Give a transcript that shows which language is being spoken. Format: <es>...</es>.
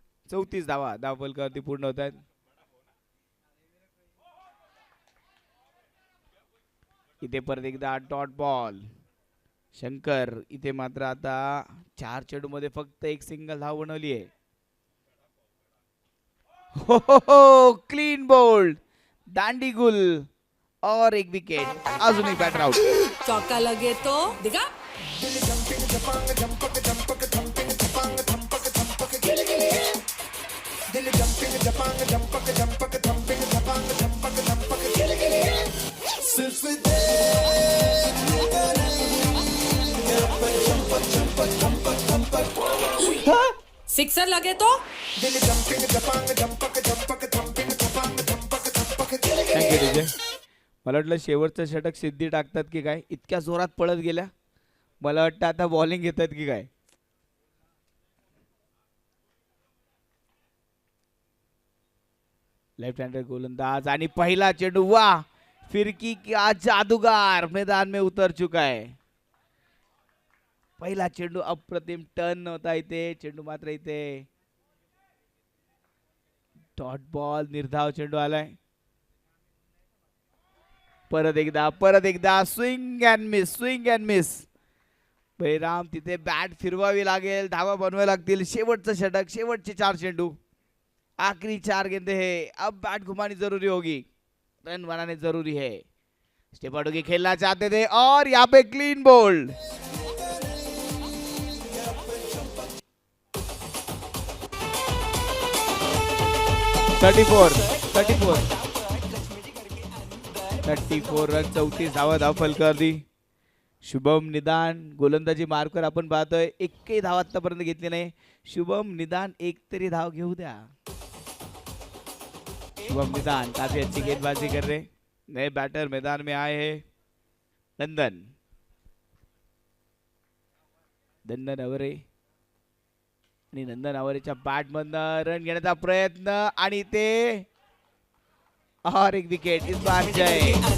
<mr>34 धावा धावफलकावरती पूर्ण होत आहेत। इथे परत एकदा डॉट बॉल, शंकर इथे मात्र आता 4 चेंडू मध्ये फक्त एक सिंगल धाव बनवली आहे। हो क्लीन बोल्ड, दांडी गुल</mr> <hi>और एक विकेट,</hi> <mr>अजून एक बॅटर आउट।</mr> <hi>चौका लगे तो दिखा। सिक्सर लगे तो</hi> <mr>थँक्यू विजय। मला वाटलं शेवटचं षटक सिद्धी टाकतात की काय, इतक्या जोरात पळत गेल्या, मला वाटतं आता बॉलिंग घेतात की काय। लेफ्ट हँडर गोलंदाज आणि पहिला चेंडू,</mr> <hi>वाह फिरकी क्या जादूगार मैदान में उतर चुका है।</hi> <mr>पहिला चेंडू अप्रतिम टर्न होता, इथे चेंडू मात्र इथे डॉट बॉल, निर्धाव चेंडू आलाय। परत एकदा स्विंग अँड मिस। बळीराम तिथे बॅट फिरवावी लागेल, धावा बनवावे लागतील। शेवटचं षटक, शेवटचे 4 चेंडू,</mr> <hi>आखिरी 4 गेंदे है, अब बैट घुमानी जरूरी होगी, रन बनाने जरूरी है। स्टेप आउट की खेलना चाहते थे और यहाँ पे clean bowled.</hi> <mr>Thirty four run, 34 धावा धावफलकावरती। शुभम निदान गोलंदाजी मार्कवर आपण पाहतोय, एकही धाव आतापर्यंत घेतली नाही। शुभम निदान एक तरी धाव घेऊ द्या।</mr> <hi>शुभम निदान काफी अच्छी गेंदबाजी कर रहे, नए बैटर मैदान में आए हैं।</hi> <mr>नंदन अवरे आणि नंदन अवरेच्या बॅट मधनं रन घेण्याचा प्रयत्न आणि ते</mr> <hi>और एक विकेट, इस बार जय।</hi>